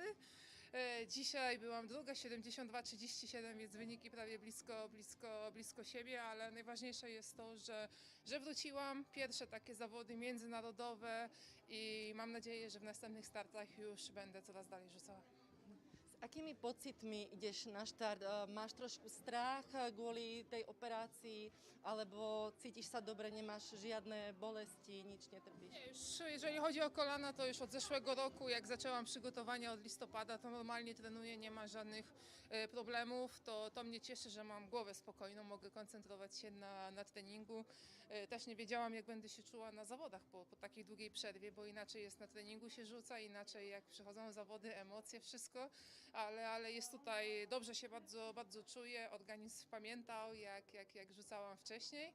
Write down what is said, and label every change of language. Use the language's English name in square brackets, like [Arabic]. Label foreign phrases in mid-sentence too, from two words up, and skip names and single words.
[Polish] Dzisiaj byłam druga, 72,37, więc wyniki prawie blisko siebie, ale najważniejsze jest to, że wróciłam. Pierwsze takie zawody międzynarodowe i mam nadzieję, że w następnych startach już będę coraz dalej rzucała. [Slovak] akými pocitmi ideš na štart? Máš trošku strach kvôli tej operácii, alebo cítiš sa dobre, nemáš žiadne bolesti, nič netrpíš? [Polish] Nie, już jeżeli chodzi o kolana, to już od zeszłego roku, jak zaczęłam przygotowania od listopada, to normalnie trenuję, nie ma żadnych problemów. To mnie cieszy, że mam głowę spokojną, mogę koncentrować się na treningu. Też nie wiedziałam, jak będę się czuła na zawodach po takiej długiej przerwie, bo inaczej jest na treningu się rzuca, inaczej jak przychodzą zawody, emocje, wszystko, ale jest tutaj, dobrze się bardzo, bardzo czuję, organizm pamiętał, jak rzucałam wcześniej.